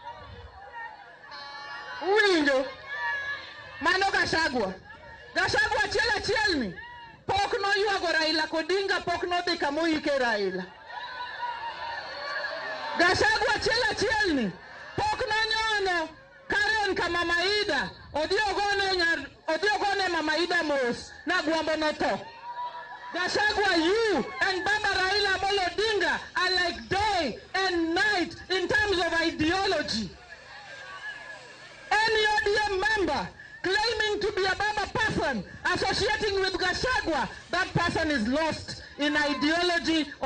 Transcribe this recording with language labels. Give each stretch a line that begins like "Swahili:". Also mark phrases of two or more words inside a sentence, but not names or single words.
Luo (Kenya and Tanzania): Uwinjo mano Gachagua achiel ni pok no ywago Raila Odinga, pok no dhi kamoike Raila. Gachagua achiel ni pok no nyono Karen kama Maida odhi ogone Mama Ida mos na gwambo no to. Gachagua,
English: you and Baba Raila Amolo Odinga are like day and night in terms of ideology. Any ODM member claiming to be a Baba person associating with Gachagua, that person is lost in ideology of